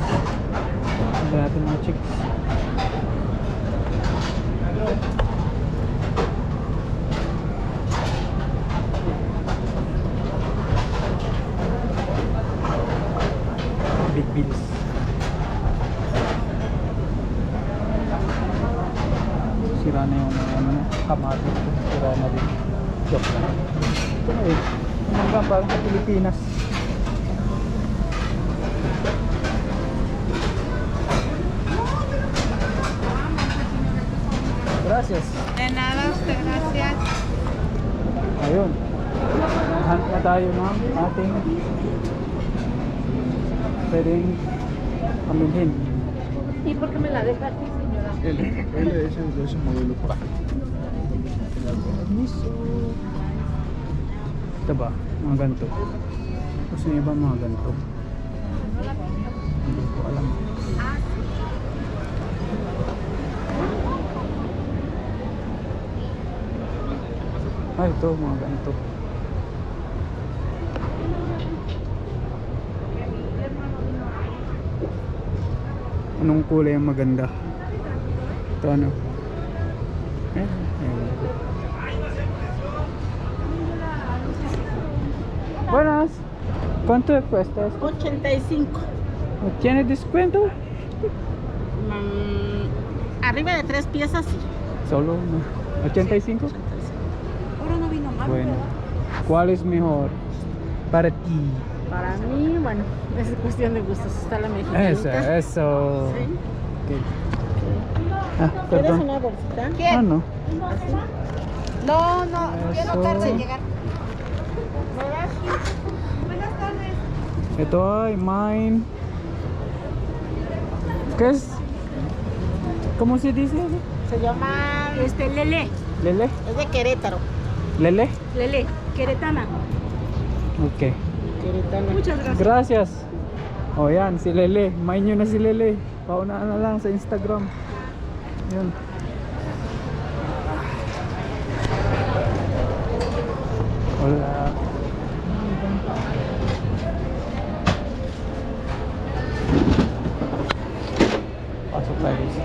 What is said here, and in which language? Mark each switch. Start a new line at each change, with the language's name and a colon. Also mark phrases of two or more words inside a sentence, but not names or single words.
Filipino: Ganda natin mga chicks.
English: Big bills.
Filipino: Sira na yung ano, kamatis. Joke lang. Ito na eh. Hanggang parang sa Pilipinas.
Spanish: Gracias. De nada, usted, gracias.
Filipino: Ayun. Hunt na tayo ng ating pwedeng amilhin.
Spanish: ¿Y por qué me la deja aquí, señora? Él es de ese modelo para.
Filipino: Miso. Ito ba? Mga ganito. Gusto niyo ba mga ganito? Hindi ko alam. Ay, ito mga ganito. Anong kulay ang maganda? Ito ano? Ayan.
Spanish: Buenas. ¿Cuánto cuesta esto? 85. ¿Tiene descuento? Arriba de 3 piezas, sí. Solo no. 85. Ahora no vino mal. Bueno. ¿Cuál es mejor para ti? Para mí, bueno, es cuestión de gustos. Está la mexicanita. Eso. Sí. Ok. Ah, ¿Quieres perdón. una bolsita? Ah, no. No, no, yo Eso. no tarde en llegar.
Filipino: Ito ay mine.
Spanish: ¿Qué es? ¿Cómo se dice? Se llama Lele. Lele. Es de Querétaro. Lele. Lele, queretana. Ok. Queretana. Muchas gracias.
Filipino: Gracias. O yan, si Lele. Mine nyo na si Lele. Paunaan na lang sa Instagram. Yun. Wala. Pasok tayo.